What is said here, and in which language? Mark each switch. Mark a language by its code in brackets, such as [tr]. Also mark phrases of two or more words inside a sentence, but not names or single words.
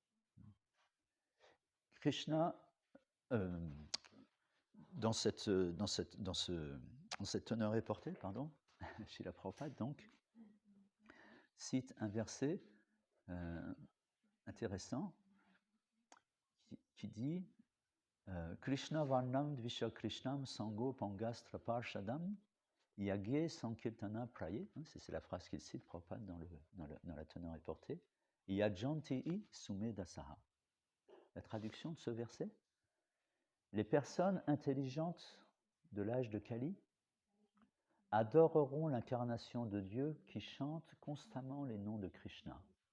[fr] Krishna, dans cette teneur et portée, chez la Prabhupada, donc, cite un verset intéressant qui dit [sa] Krishna Varnam Dvisha Krishnam Sango Pangastra Parshadam Yagye Sankirtana Praye, [fr] c'est la phrase qu'il cite, Prabhupada, dans la teneur et portée, [sa] Yajanti Sume Dasaha. [fr] La traduction de ce verset: les personnes intelligentes de l'âge de Kali adoreront l'incarnation de Dieu qui chante constamment les noms de Krishna.